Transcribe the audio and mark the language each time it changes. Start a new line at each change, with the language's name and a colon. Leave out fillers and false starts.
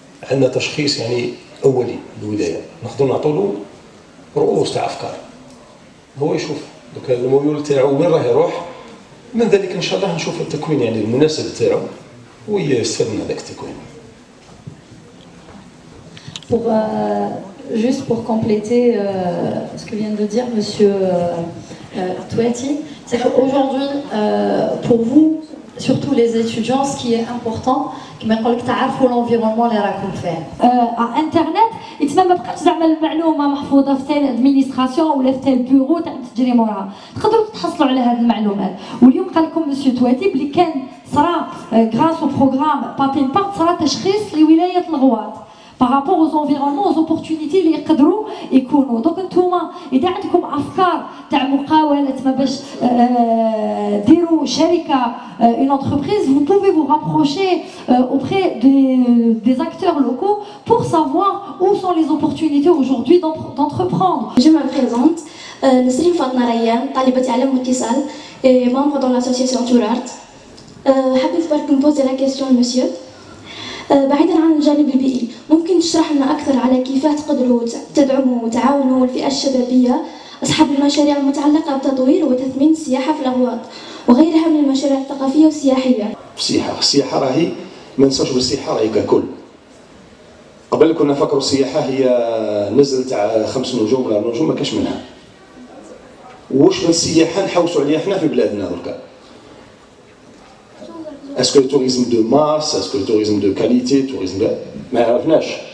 Arabic: عندنا تشخيص يعني اولي بالبدايه، نقدروا نعطوا له رؤوس تاع افكار، هو يشوف دوك الميول تاعو وين راه يروح، من ذلك ان شاء الله نشوف التكوين يعني المناسب تاعو ويستفاد من هذاك التكوين.
French: Juste pour compléter ce que vient de dire Monsieur Touati, c'est qu'aujourd'hui, pour vous, surtout les étudiants, ce qui est important,
Arabic: كما يقول لك تعرفوا
French: l'environnement
Arabic: اللي راكم فيه. على انترنت يتما ما بقاش زعما المعلومه محفوظه في تال ادمينستراسيون ولا في تال بيرو تاع تجري موراها، تقدروا تحصلوا على هذه المعلومات. واليوم قال لكم مسيو تواتي بلي كان صرا غراس او بروغرام بابين بارت صرا تشخيص لولايه الغواط
French: par rapport aux environnements, aux opportunités
Arabic: اللي يقدروا يكونوا. دونك نتوما اذا عندكم افكار تاع مقاوله ما باش ديروا شركه
French: une entreprise, vous pouvez vous rapprocher auprès des acteurs locaux pour savoir où sont les opportunités aujourd'hui d'entreprendre. Je me présente, Nesrine Fatna Rayyan,
Arabic: طالبة علم واتصال
French: et membre dans l'association Tourart.
Arabic: حبيت برك نبوزي
French: la question monsieur.
Arabic: بعيدا عن الجانب البيئي، ممكن تشرح لنا أكثر على كيف تقدروا تدعموا وتعاونوا الفئة الشبابية أصحاب المشاريع المتعلقة بتطوير وتثمين السياحة في الأغواط وغيرها من المشاريع الثقافية والسياحية. السياحة راهي ما ننساوش بالسياحة راهي ككل. قبل كنا نفكروا السياحة هي نزل تاع 5 نجوم ولا نجوم ما كاش منها. واش من السياحة نحوسوا عليها احنا في بلادنا دركا.
French: Est-ce que le tourisme de masse, est-ce que le tourisme de qualité, tourisme
Arabic: ما عرفناش.